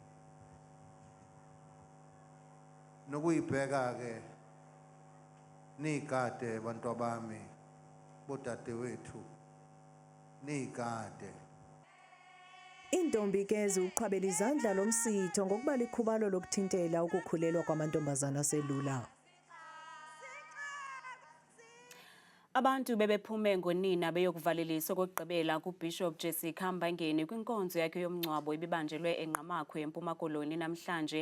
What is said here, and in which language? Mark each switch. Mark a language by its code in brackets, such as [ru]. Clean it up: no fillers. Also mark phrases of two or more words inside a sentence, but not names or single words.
[zu] Nokuyibheka ke nigade bantu bami bodade wethu nigade. [xh] Intombi ke ziqhwabela izandla lomsitho ngokuba likhubalo lokuthintela ukukhulelwa kwamantombazana aselula. Abantu bebephume ngonina beyokuvalelisa okugqibela kuBishop Jessica Mbangeni kwinkonzo yakhe yomngcwabo ibibanjelwe eNqamakhwe eMpuma Koloni namhlanje.